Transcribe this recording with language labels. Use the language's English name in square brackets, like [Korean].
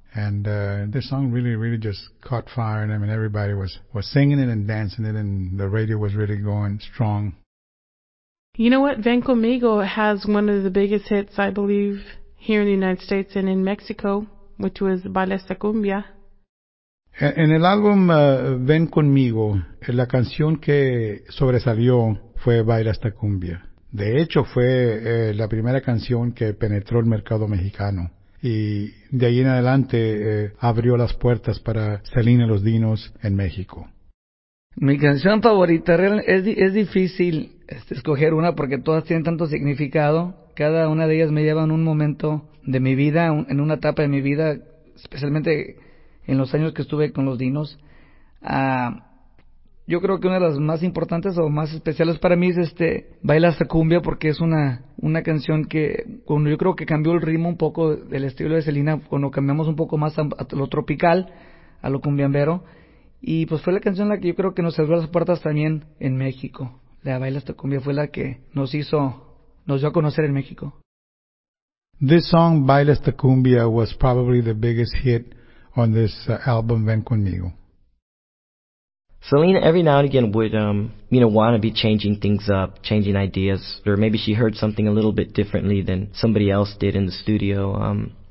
[English] And this song really, really just caught fire. And I mean, everybody was singing it and dancing it, and the radio was really going strong. You know what? Vengo Migo has one of the biggest hits, I believe, here in the United States and in Mexico, which was Baila Esta Cumbia. [Spanish] En el álbum Ven Conmigo, la canción que sobresalió fue Baila Esta Cumbia. De hecho, fue la primera canción que penetró el mercado mexicano. Y de ahí en adelante abrió las puertas para Selena y los Dinos en México. Mi canción favorita, es difícil escoger una porque todas tienen tanto significado. Cada una de ellas me lleva en un momento de mi vida, en una etapa de mi vida, especialmente en los años que estuve con los Dinos. Yo creo que una de las más importantes o más especiales para mí es Baila Esta Cumbia, porque es una canción que, cuando yo creo que cambió el ritmo un poco del estilo de Selena, cuando cambiamos un poco más a lo tropical, a lo cumbiambero, y pues fue la canción la que yo creo que nos abrió las puertas también en México. La Baila Esta Cumbia fue la que nos dio a conocer en México. [English] This song, Baila Esta Cumbia, was probably the biggest hit on this album, Ven Conmigo. Selena, every now and again, would, want to be changing things up, changing ideas, or maybe she heard something a little bit differently than somebody else did in the studio.